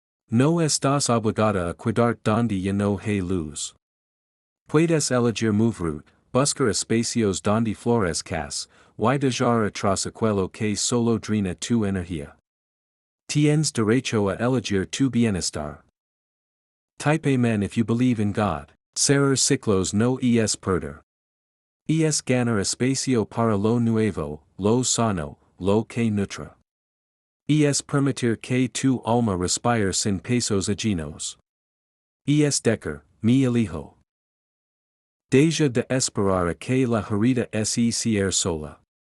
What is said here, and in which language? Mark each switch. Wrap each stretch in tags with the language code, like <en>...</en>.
<es>No estás obligada a cuidar donde ya no hay luz. Puedes elegir mover, buscar espacios donde florezcas, y dejar atrás aquello que solo drena tu energía. Tienes derecho a elegir tu bienestar.</es> <en>Type Amen if you believe in God.</en> <es>Cerrar ciclos no es perder. Es ganar espacio para lo nuevo, lo sano, lo que nutra. Es permitir que tu alma respire sin pesos ajenos. Es dejar, mi elijo. Deja de esperar a que la herida se cierre sola.</es>